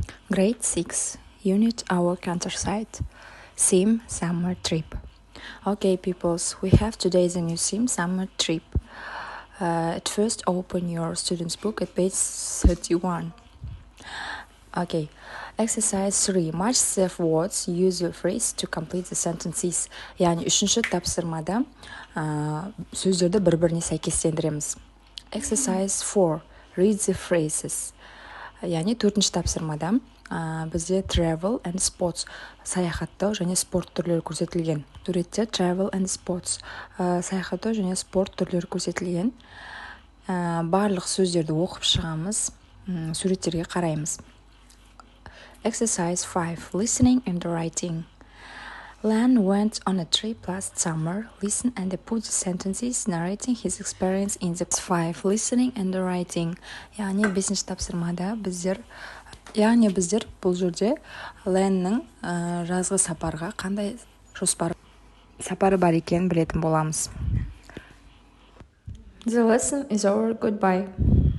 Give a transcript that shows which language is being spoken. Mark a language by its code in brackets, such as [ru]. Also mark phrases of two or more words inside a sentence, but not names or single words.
[en] Grade 6, Unit Our Countryside, Theme Summer Trip. Okay, peoples, we have today the new theme Summer Trip. At first, open your student's book at page 31. Okay, exercise 3. Match safe words, use your phrase to complete the sentences. [kk] Яғни үшінші тапсырмада сөздерді бір-біріне сәйкестендіреміз. [en] Exercise 4. Read the phrases. [kk] Яғни төртінші тапсырмада бізде [en] travel and sports, [kk] саяхаттау және спорт түрлері көрсетілген. Суретте [en] travel and sports, [kk] саяхаттау және спорт түрлері көрсетілген. Барлық сөздерді оқып шығамыз, суреттерге қараймыз. [en] Exercise 5. Listening and writing. Lan went on a trip last summer. Listen and put the sentences narrating his experience in the 5. Listening and writing. [kk] Яғни бесінші тапсырмада біздер бұл жерде Лэннің жазғы сапарға қандай сапары бар екенін білетін боламыз. [en] The lesson is over. Goodbye.